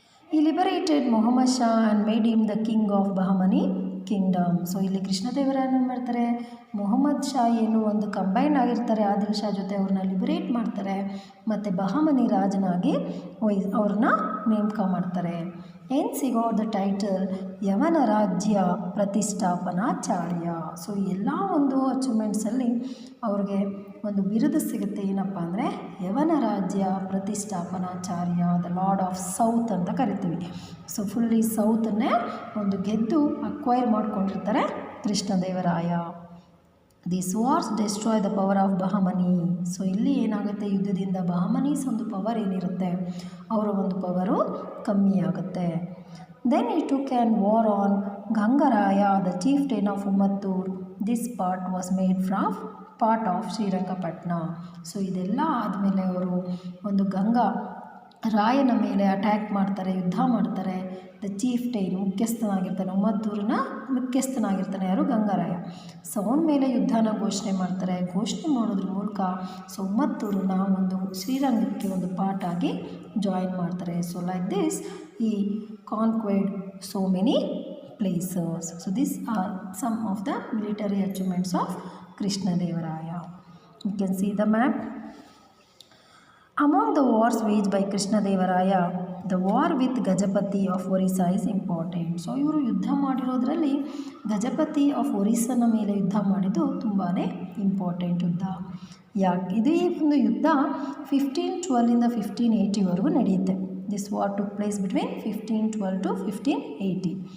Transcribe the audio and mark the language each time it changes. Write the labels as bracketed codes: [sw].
[en] ಈ liberated Mohammed Shah and made him the king of Bahmani kingdom. [kn] So ಇಲ್ಲಿ ಕೃಷ್ಣದೇವರಾಯ ಏನು ಮಾಡ್ತಾರೆ, ಮೊಹಮ್ಮದ್ ಶಾ ಒಂದು ಕಂಬೈನ್ ಆಗಿರ್ತಾರೆ ಆದಿಲ್ ಶಾ ಜೊತೆ, ಅವ್ರನ್ನ ಲಿಬರೇಟ್ ಮಾಡ್ತಾರೆ ಮತ್ತು ಬಹಮನಿ ರಾಜನಾಗಿ ಅವ್ರನ್ನ ನೇಮಕ ಮಾಡ್ತಾರೆ. [en] he got the title Yavana Rajya Pratishthapanacharya. [kn] ಸೊ ಎಲ್ಲ ಒಂದು ಅಚೀವ್ಮೆಂಟ್ಸಲ್ಲಿ ಅವ್ರಿಗೆ ಒಂದು ಬಿರುದು ಸಿಗುತ್ತೆ, ಏನಪ್ಪ ಅಂದರೆ ಯವನ ರಾಜ್ಯ ಪ್ರತಿಷ್ಠಾಪನಾಚಾರ್ಯ, [en] the lord of south [kn] ಅಂತ ಕರಿತೀವಿ. ಸೊ ಫುಲ್ಲಿ ಸೌತನ್ನೇ ಒಂದು ಗೆದ್ದು ಅಕ್ವೈರ್ ಮಾಡ್ಕೊಂಡಿರ್ತಾರೆ Krishnadevaraya. [en] This wars destroy the power of Bahmani. [kn] So ಇಲ್ಲಿ ಏನಾಗುತ್ತೆ, ಯುದ್ಧದಿಂದ ಬಹಮನೀಸ್ ಒಂದು ಪವರ್ ಏನಿರುತ್ತೆ ಅವರ ಒಂದು ಪವರು ಕಮ್ಮಿ ಆಗುತ್ತೆ. [en] Then ಈ took an war on Gangaraya the chieftain of Ummattur. This was made from part of Srirangapatna. [kn] So ಇದೆಲ್ಲ ಆದಮೇಲೆ ಅವರು ಒಂದು ರಾಯನ ಮೇಲೆ ಅಟ್ಯಾಕ್ ಮಾಡ್ತಾರೆ, ಯುದ್ಧ ಮಾಡ್ತಾರೆ. ದ ಚೀಫ್ಟೈನ್ ಮುಖ್ಯಸ್ಥನಾಗಿರ್ತಾನೆ, ಉಮ್ಮತ್ತೂರಿನ ಮುಖ್ಯಸ್ಥನಾಗಿರ್ತಾನೆ ಯಾರು, ಗಂಗರಾಯ. ಸೊ ಅವನ ಮೇಲೆ ಯುದ್ಧನ ಘೋಷಣೆ ಮಾಡ್ತಾರೆ. ಘೋಷಣೆ ಮಾಡೋದ್ರ ಮೂಲಕ ಸೊ ಉಮ್ಮತ್ತೂರನ್ನ ಒಂದು ಶ್ರೀರಂಗಕ್ಕೆ ಒಂದು ಪಾರ್ಟ್ ಆಗಿ ಜಾಯಿನ್ ಮಾಡ್ತಾರೆ. [en] So like this ಈ conquered so many places. So these are some of the military achievements of Krishna Devaraya. You can see the map. Among the wars waged by Krishna Devaraya, the war with Gajapati of Orissa is important. [kn] So ಇವರು ಯುದ್ಧ ಮಾಡಿರೋದ್ರಲ್ಲಿ Gajapati of ಒರಿಸ್ಸನ ಮೇಲೆ ಯುದ್ಧ ಮಾಡಿದ್ದು ತುಂಬಾ important ಯುದ್ಧ. ಇದು ಈ ಒಂದು ಯುದ್ಧ 1512 1580ವರೆಗೂ ನಡೆಯುತ್ತೆ. [en] This war took place between 1512 to 1580.